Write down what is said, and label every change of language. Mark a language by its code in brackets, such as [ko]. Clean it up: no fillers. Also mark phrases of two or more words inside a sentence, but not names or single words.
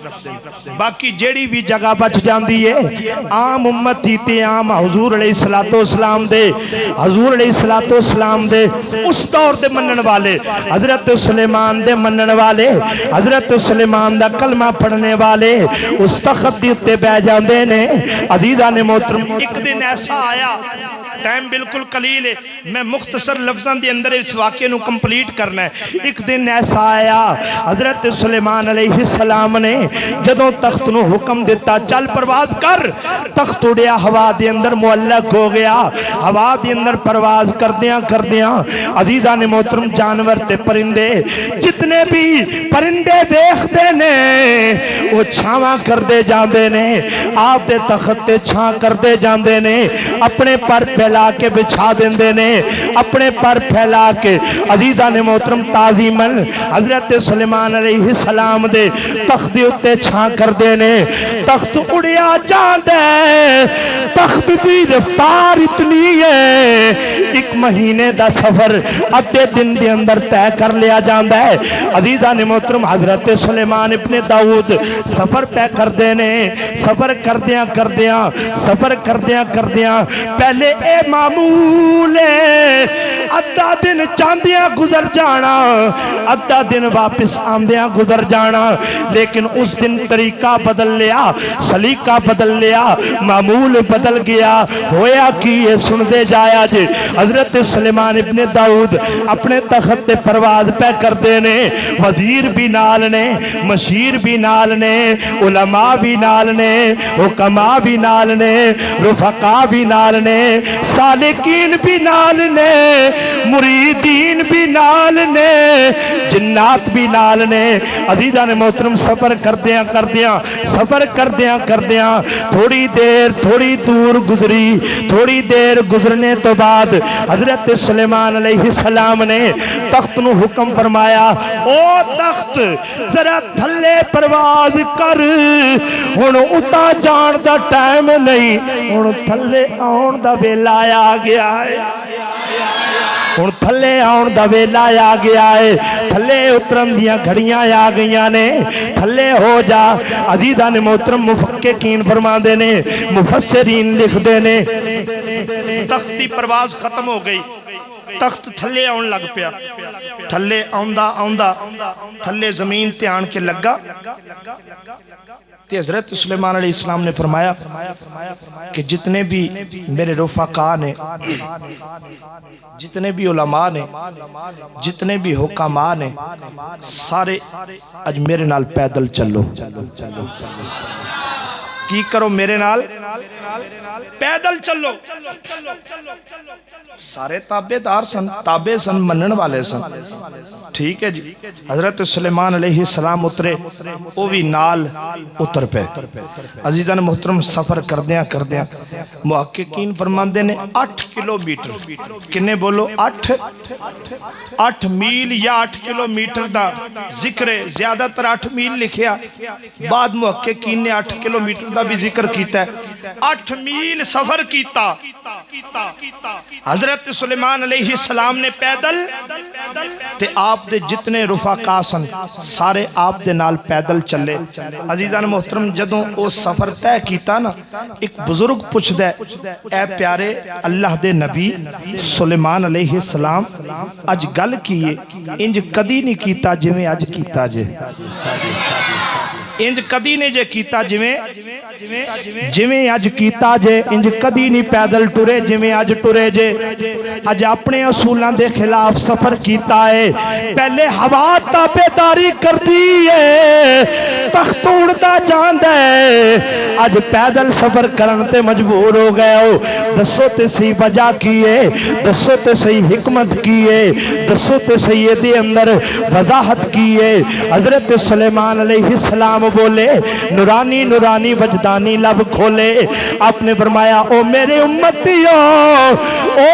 [pa] باقی جیڑی بھی جگہ بچ جاندی ہے عام امتی تے عام حضور علیہ السلام دے، حضور علیہ السلام دے اس دور دے منن والے، حضرت سلیمان دے منن والے، حضرت سلیمان دا کلمہ پڑھنے والے اس تخت دی اتے بہ جاندے نے۔ عزیزان محترم ایک دن ایسا آیا ٹائم بالکل قلیل ہے، میں مختصر لفظاں دے اندر اس واقعے نو کمپلیٹ کرنا ہے۔ ایک دن ایسا آیا حضرت سلیمان علیہ السلام نے جدوں تخت نو حکم دیتا چل پرواز کر، تخت اڑیا ہوا دے اندر معلق ہو گیا۔ ہوا دے اندر پرواز کردیاں کردیاں عزیزان محترم جانور تے پرندے جتنے بھی پرندے دیکھتے نے وہ چھاواں کردے جاندے نے، آپ دے تخت تے چھاں کردے جاندے نے، اپنے پر پھیلا کے بچھا دیندے نے، اپنے پر پھیلا کے عزیزان محترم تعظیماً حضرت سلیمان علیہ السلام دے تخت دے اتے چھاں کردے نے۔ تخت اڑیا جاندے، تخت دی رفتار اتنی ہے، ایک مہینے دا سفر ادھے دن دے اندر طے کر لیا جاندہ ہے۔ عزیزان محترم حضرت سلیمان ابن داؤد سفر طے کردے نے، سفر کردیاں کردیاں سفر کردیاں کردیاں پہلے اے معمول ہے ادھا دن چاندیاں گزر جانا، ادھا دن واپس آمدیاں گزر جانا، لیکن اس دن طریقہ بدل لیا، سلیقہ بدل لیا، معمول بدل گیا۔ ہویا کی یہ سن دے جایا جے حضرت سلیمان ابن داؤد اپنے تخت تے پرواز پہ کر دینے، وزیر بھی نال نے، مشیر بھی نال نے، علماء بھی نال نے، حکماء بھی نال نے، رفقاء بھی نال نے، سالکین بھی نال نے، مریدین بھی نال نے، جنات بھی نال نے۔ عزیزان محترم سفر کردیاں کردیاں سفر کردیاں کردیاں تھوڑی دور گزری، تھوڑی دیر گزرنے تو بعد حضرت سلیمان علیہ السلام نے تخت نو حکم فرمایا، او تخت ذرا تھلے پرواز کر، ہن اتا جان دا ٹائم نہیں، ہن تھلے آن دا ویلا آ گیا ہے، ہن تھلے آن دا ویلا آ گیا ہے، تھلے اترن دیاں گھڑیاں آ گئیاں نے، تھلے ہو جا۔ عزیزان محترم محققین فرماندے نے، مفسرین لکھ دے نے، تخت دی پرواز ختم ہو گئی، تخت تھلے آن لگ پیا، تھلے آندا آندا تھلے زمین تے آن کے لگا تے حضرت سلیمان علیہ السلام نے فرمایا کہ جتنے بھی میرے رفقاء نے، جتنے بھی علماء نے، جتنے بھی حکماء نے، سارے اج میرے نال پیدل چلو، کی کرو میرے نال پیدل چلو۔ سارے تابع دار سن، تابع سن، منن والے سن، ٹھیک ہے جی۔ حضرت سلیمان علیہ السلام اترے، وہ بھی نال اتر پہ۔ عزیزان محترم سفر کردیاں کردیاں محققین فرماندے نے 8 کلومیٹر، کنے بولو 8 میل یا 8 کلومیٹر دا ذکر ہے، زیادہ تر 8 میل لکھیا، بعد محققین نے 8 کلومیٹر دا بھی ذکر کیتا ہے۔ 8 میل سفر کیتا حضرت سلیمان علیہ السلام نے پیدل، تے آپ دے جتنے رفقاء سن سارے آپ دے نال پیدل چلے۔ عزیزان محترم جدوں او سفر طے کیتا نا، ایک بزرگ پوچھ دے، اے پیارے اللہ دے نبی سلیمان علیہ السلام اج گل کیے انج کدی نہیں کیتا جویں اج کیتا جے، انج کدی نہیں جے کیتا جویں اج کیتا جے، انج کدی نہیں پیدل ٹرے جویں اج ٹرے جے۔ اج اپنے اصولاں دے خلاف سفر کیتا ہے، پہلے ہوا تابعداری کردی ہے، تخت اڑدا جاندا ہے، اج پیدل سفر کرن تے مجبور ہو گئے ہو۔ دسو تے صحیح وجہ کی ہے، دسو تے صحیح حکمت کی ہے، دسو تے صحیح دے اندر وضاحت کی ہے۔ حضرت سلیمان علیہ السلام بولے، نورانی نورانی وجدانی لب کھولے، آپ نے فرمایا، او میرے امتیو، او